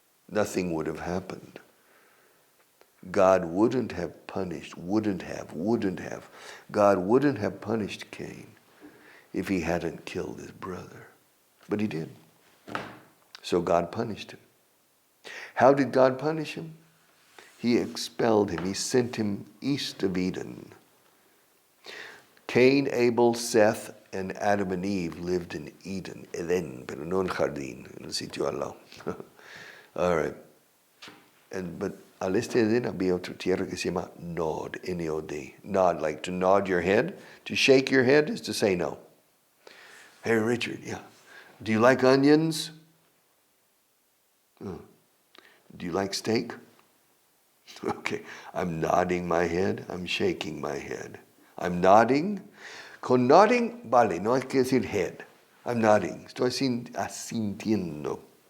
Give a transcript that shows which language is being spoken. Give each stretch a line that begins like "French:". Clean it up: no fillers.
English: Nothing would have happened. God wouldn't have punished, God wouldn't have punished Cain if he hadn't killed his brother. But he did. So God punished him. How did God punish him? He expelled him. He sent him east of Eden. Cain, Abel, Seth, and Adam and Eve lived in Eden, Edén,
Spanish: pero no en jardín, en el sitio al lado.
English: All right.
Spanish: But al este de Edén había otra tierra que se llama Nod, N-O-D.
English: Nod, like to nod your head. To shake your head is to say no. Hey, Richard, yeah. Do you like onions? Do you like steak? Okay, I'm nodding my head. I'm shaking my head. I'm nodding.
Spanish: Con nodding, vale, no hay que decir head.
English: I'm nodding,
Spanish: estoy asintiendo.